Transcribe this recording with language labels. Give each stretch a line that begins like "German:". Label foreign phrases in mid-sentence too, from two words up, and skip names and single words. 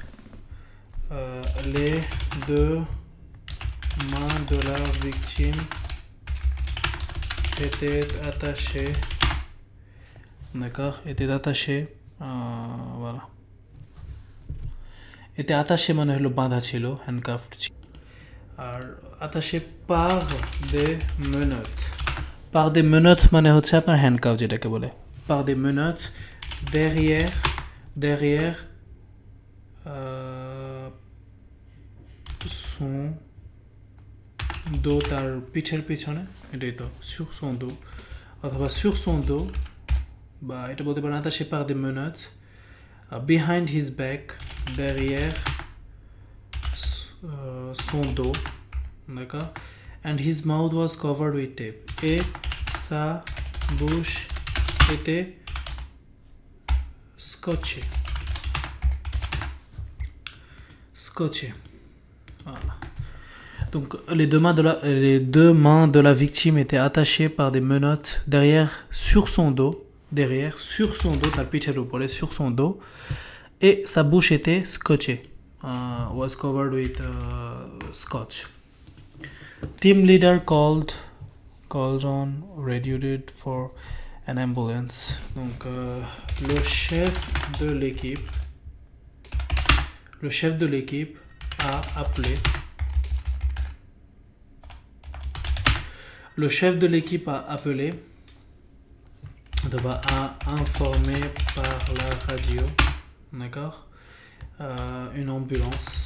French: Les deux mains de la victime étaient attachées, d'accord, voilà, était attaché
Bangla: মানে হলো বাঁধা ছিল,
French: handcuffed, আর attaché par des menottes. par des menottes
Bangla: মানে হচ্ছে আপনার handcuff যেটাকে বলে,
French: par des menottes derrière son dos,
Bangla: তার পিঠের পিছনে, এটাই তো
French: sur son dos,
Bangla: অথবা
French: sur son dos,
Bangla: বা এটা বলতে পারেন
French: attaché par des menottes,
English: behind his back,
French: derrière son dos, d'accord,
English: and his mouth was covered with tape,
French: et sa bouche était scotchée. Voilà. Donc les deux mains de la victime étaient attachées par des menottes sur son dos,
Bangla: তার পিঠের উপরে,
French: sur son dos, et sa bouche était scotchée,
English: was covered with scotch. Team leader called on radio for an ambulance.
French: Donc le chef de l'équipe a appelé. Le chef de l'équipe a appelé, a informé par la radio, d'accord, une ambulance.